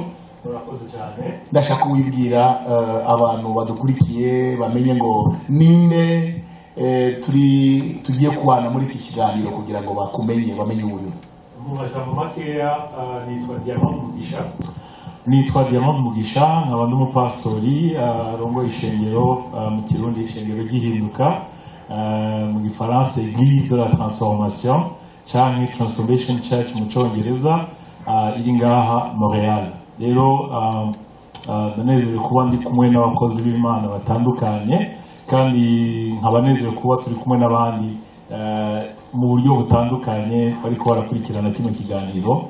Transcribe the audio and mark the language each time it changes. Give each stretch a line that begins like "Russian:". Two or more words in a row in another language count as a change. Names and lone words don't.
Rundi: Murakoze cyane.
Kinyarwanda: Ndashaka kuwibwira abantu badukurikiye bamenye ngo ninde tugiye kubana muri iki kiganiro kugira ngo bakumenye bamenye uburyo.
Rundi: Mu majambo makeya nitwa Diamond Mugisha, nkaba ndi umupastori rongo ishengero mu Kirundi ishengero gihinduka, mu Gifaransa
French: Église de la Transformation
Rundi: cyangwa
English: Transformation Church
Rundi: mu Cyongereza, iri ngaha Montreal. Rero ndanezerewe kuba ndi kumwe n'abakozi b'Imana batandukanye, kandi nkabanezerewe kuba turi kumwe n'abandi mu buryo butandukanye bariko barakurikirana kino kiganiro.